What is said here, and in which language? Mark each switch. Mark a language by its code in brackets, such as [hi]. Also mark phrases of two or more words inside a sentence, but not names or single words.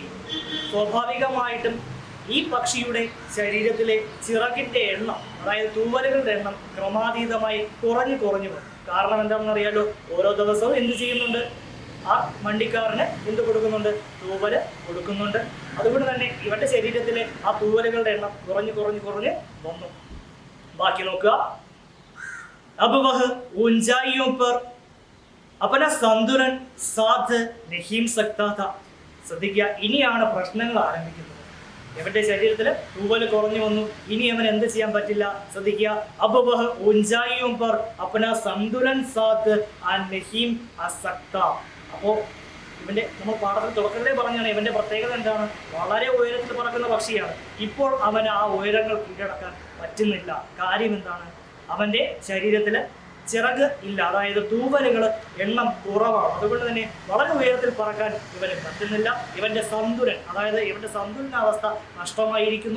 [ml] സ്വാഭാവികമായിട്ടും ഈ പക്ഷിയുടെ ശരീരത്തിലെ ചിറകിന്റെ എണ്ണം, അതായത് തൂവലുകളുടെ എണ്ണം ക്രമാതീതമായി കുറഞ്ഞു വന്നു. കാരണം എന്താണെന്ന് അറിയാലോ, ഓരോ ദിവസവും എന്ത് ചെയ്യുന്നുണ്ട്? ആ വണ്ടിക്കാരന് എന്ത് കൊടുക്കുന്നുണ്ട്? തൂവല് കൊടുക്കുന്നുണ്ട്. അതുകൊണ്ട് തന്നെ ഇവന്റെ ശരീരത്തിലെ ആ തൂവലുകളുടെ എണ്ണം കുറഞ്ഞു വന്നു. ബാക്കി നോക്കുക. [hi] अब वह ऊंचाइयों पर अपना संतुलन साध नहीं सकता था. [ml] ശ്രദ്ധിക്കുക, ഇനിയാണ് പ്രശ്നങ്ങൾ ആരംഭിക്കുന്നത്. ഇവന്റെ ശരീരത്തിൽ തൂവൽ കുറഞ്ഞു വന്നു, ഇനി അവൻ എന്ത് ചെയ്യാൻ പറ്റില്ല? ശ്രദ്ധിക്കുക. [hi] अब वह ऊंचाइयों पर अपना संतुलन साध नहीं सकता. [ml] അപ്പോൾ ഇവന്റെ നമ്മൾ പാഠത്തിൽ തുടക്കത്തിലേ പറഞ്ഞാണ് ഇവന്റെ പ്രത്യേകത എന്താണ്? വളരെ ഉയരത്തിൽ പറക്കുന്ന പക്ഷിയാണ്. ഇപ്പോൾ അവന് ആ ഉയരങ്ങൾ കീഴടക്കാൻ പറ്റുന്നില്ല. കാര്യം എന്താണ്? അവന്റെ ശരീരത്തിൽ ചിറക് ഇല്ല, അതായത് തൂവലുകൾ എണ്ണം കുറവാണ്. അതുകൊണ്ട് തന്നെ വളരെ ഉയരത്തിൽ പറക്കാൻ ഇവന് പറ്റുന്നില്ല. ഇവന്റെ സന്തുലൻ, അതായത് ഇവന്റെ സന്തുലനാവസ്ഥ നഷ്ടമായിരിക്കുന്നു.